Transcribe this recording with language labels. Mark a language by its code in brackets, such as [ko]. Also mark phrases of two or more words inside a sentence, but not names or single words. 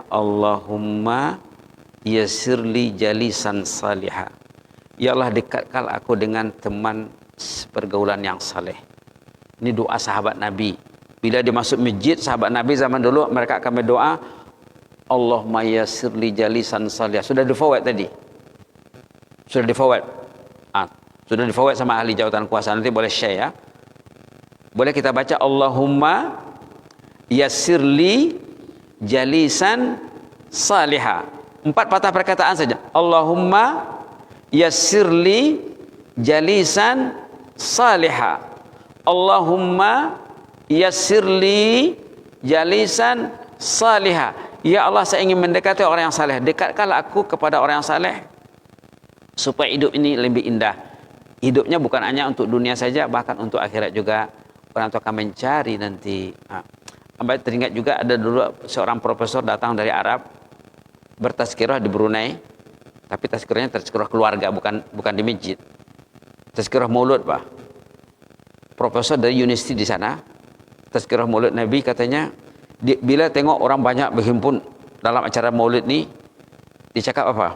[ar] اللهم يسر لي جليسا صالحا. [ms] Ya Allah, dekatkan aku dengan teman pergaulan yang saleh. Ini doa sahabat Nabi. Bila dia masuk masjid, sahabat Nabi zaman dulu, mereka akan berdoa, [ar] اللهم يسر لي جليسا صالحا. [ms] Sudah di-forward tadi. Sudah di-forward. Sudah di-forward sama ahli jawatan kuasa. Nanti boleh share ya. Boleh kita baca, [ar] اللهم يسر لي جليسا صالحا. [ms] 4 patah perkataan saja. [ar] اللهم يسر لي جليسا صالحا. اللهم يسر لي جليسا صالحا. [ms] Ya Allah, saya ingin mendekati orang yang saleh. Dekatkanlah aku kepada orang yang saleh supaya hidup ini lebih indah. Hidupnya bukan hanya untuk dunia saja, bahkan untuk akhirat juga. Orang itu akan mencari nanti. Amba teringat juga ada dulu seorang profesor datang dari Arab bertazkirah di Brunei, tapi tazkirahnya tazkirah keluarga, bukan di masjid. Tazkirah maulud, Pak. Profesor dari universiti di sana, tazkirah maulid Nabi, katanya bila tengok orang banyak berhimpun dalam acara maulid ni, dicakap apa?